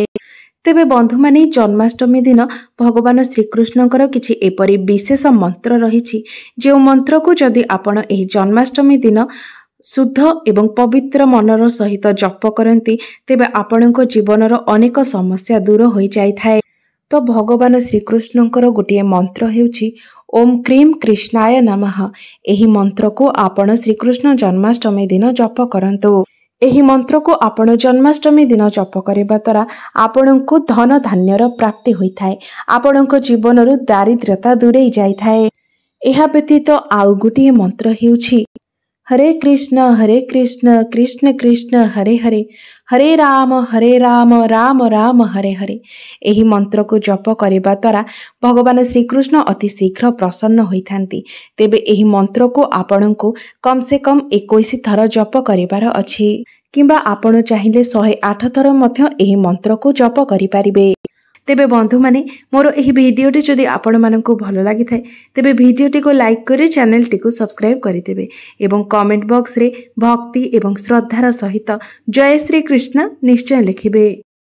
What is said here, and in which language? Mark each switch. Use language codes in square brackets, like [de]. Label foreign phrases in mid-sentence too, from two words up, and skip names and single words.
[or] ତେବେ ବନ୍ଧୁମାନେ ଜନ୍ମାଷ୍ଟମୀ ଦିନ ଭଗବାନ ଶ୍ରୀକୃଷ୍ଣଙ୍କର କିଛି ଏପରି ବିଶେଷ ମନ୍ତ୍ର ରହିଛି ଯେଉଁ ମନ୍ତ୍ରକୁ ଯଦି ଆପଣ ଏହି ଜନ୍ମାଷ୍ଟମୀ ଦିନ ଶୁଦ୍ଧ ଏବଂ ପବିତ୍ର ମନର ସହିତ ଜପ କରନ୍ତି ତେବେ ଆପଣଙ୍କ ଜୀବନର ଅନେକ ସମସ୍ୟା ଦୂର ହୋଇଯାଇଥାଏ। ତ ଭଗବାନ ଶ୍ରୀକୃଷ୍ଣଙ୍କର ଗୋଟିଏ ମନ୍ତ୍ର ହେଉଛି [sa] ओम क्रीम कृष्णाय नमः [or] ଏହି ମନ୍ତ୍ର କୁ ଆପଣ ଶ୍ରୀକୃଷ୍ଣ ଜନ୍ମାଷ୍ଟମୀ ଦିନ ଜପ କରନ୍ତୁ। ଏହି ମନ୍ତ୍ର କୁ ଆପଣ ଜନ୍ମାଷ୍ଟମୀ ଦିନ ଜପ କରିବା ଦ୍ୱାରା ଆପଣଙ୍କୁ ଧନ ଧାନ୍ୟର ପ୍ରାପ୍ତି ହୋଇଥାଏ। ଆପଣଙ୍କ ଜୀବନରୁ ଦାରିଦ୍ର୍ୟତା ଦୂରେଇ ଯାଇଥାଏ। ଏହା ବ୍ୟତୀତ ଆଉ ଗୋଟିଏ ମନ୍ତ୍ର ହେଉଛି [sa] हरे कृष्ण कृष्ण कृष्ण हरे हरे हरे राम राम राम हरे हरे। [or] ଏହି ମନ୍ତ୍ର କୁ ଜପ କରିବା ଦ୍ୱାରା ଭଗବାନ ଶ୍ରୀକୃଷ୍ଣ ଅତି ଶୀଘ୍ର ପ୍ରସନ୍ନ ହୋଇଥାନ୍ତି। ତେବେ ଏହି ମନ୍ତ୍ର କୁ ଆପଣଙ୍କୁ [hi] कम से कम [or] 21 ଥର ଜପ କରିବାର ଅଛି କିମ୍ବା ଆପଣ ଚାହିଁଲେ 108 ଥର ମଧ୍ୟ ଏହି ମନ୍ତ୍ର କୁ ଜପ କରି ପାରିବେ। ତେବେ ବନ୍ଧୁ ମାନେ ମୋର ଏହି ଭିଡିଓଟି ଯଦି ଆପଣ ମାନଙ୍କୁ ଭଲ ଲାଗି ଥାଏ ତେବେ ଭିଡିଓଟି କୁ ଲାଇକ କରି ଚ୍ୟାନେଲ ଟି କୁ ସବସ୍କ୍ରାଇବ କରି ଦେବେ ଏବଂ [en] comment box [or] ରେ ଭକ୍ତି ଏବଂ ଶ୍ରଦ୍ଧାର ସହିତ ଜୟ ଶ୍ରୀ କୃଷ୍ଣ ନିଶ୍ଚୟ ଲେଖିବେ।